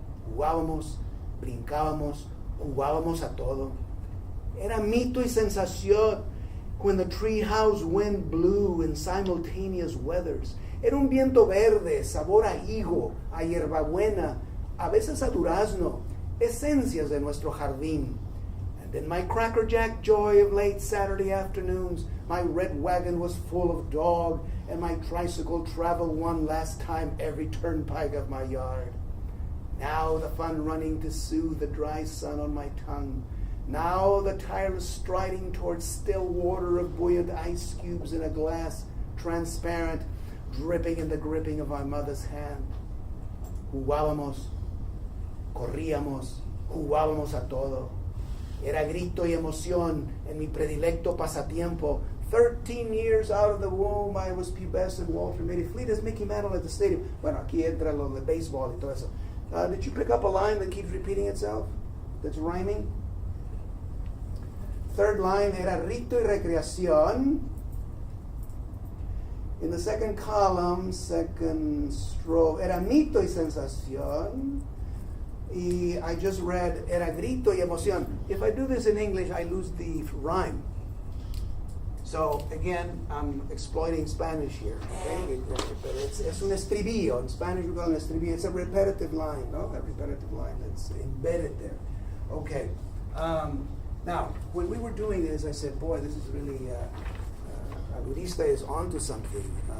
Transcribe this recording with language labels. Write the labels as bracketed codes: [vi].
[es] Jugábamos, brincábamos, jugábamos a todo. Era mito y sensación [en] when the treehouse wind blew in simultaneous weathers. [es] Era un viento verde, sabor a higo, a hierbabuena, a veces a durazno, esencias de nuestro jardín. [en] And in my crackerjack joy of late Saturday afternoons, my red wagon was full of dog, and my tricycle traveled one last time every turnpike of my yard. Now the fun running to soothe the dry sun on my tongue. Now the tires striding towards still water of buoyant ice cubes in a glass, transparent, dripping in the gripping of my mother's hand. [es] Jugábamos, corríamos, jugábamos a todo. Era grito y emoción en mi predilecto pasatiempo. [en] 13 years out of the womb, I was pubescent, Walter Mitty, fleet as Mickey Mantle at the stadium. [es] Bueno, aquí entra lo de béisbol y todo eso. [en] Did you pick up a line that keeps repeating itself? That's rhyming? Third line [es] era rito y recreación. [en] In the second column, second stroke, [es] era mito y sensación. Y [en] I just read [es] era grito y emoción. [en] If I do this in English, I lose the rhyme. So again, I'm exploiting Spanish here. Okay? [es] Es un estribillo. [en] In Spanish, we call it an estribillo. It's a repetitive line, no? A repetitive line that's embedded there. Okay. Now, when we were doing this, I said, boy, this is really, Agurista is onto something.